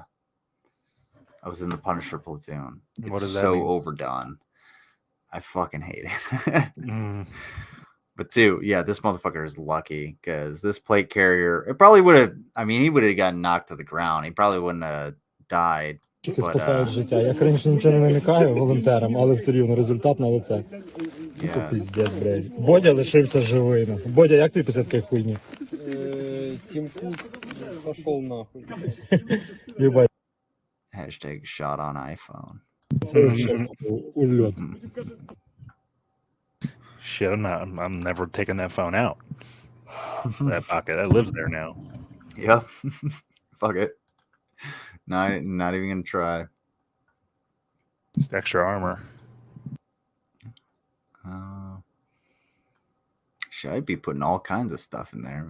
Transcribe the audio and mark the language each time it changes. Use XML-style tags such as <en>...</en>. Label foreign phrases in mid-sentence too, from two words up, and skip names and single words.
<en>I was in the Punisher platoon. It's What does that so mean? overdone. I fucking hate it. But two, yeah, this motherfucker is lucky because this plate carrier, it probably would have, I mean, he would have gotten knocked to the ground. He probably wouldn't have died.</en> <uk>Спасають життя. Я, конечно, нічого не намікаю волонтерам, але все рівно результат на лице.</uk> <en>Yeah.</en> <uk>Пиздец, блядь. Бодя лишився живий. Бодя, як тобі після такої хуйні?</uk> <ru>Тим Кук пошел нахуй.</ru> <uk>Єбать,</uk> <en>Hashtag shot on iPhone.</en> <ru>це вообще ульот.</ru> <en>Shit, I'm never taking that phone out. That pocket, that lives there now. Yep. Fuck it. Not even gonna try. Just extra armor. Should I be putting all kinds of stuff in there?</en>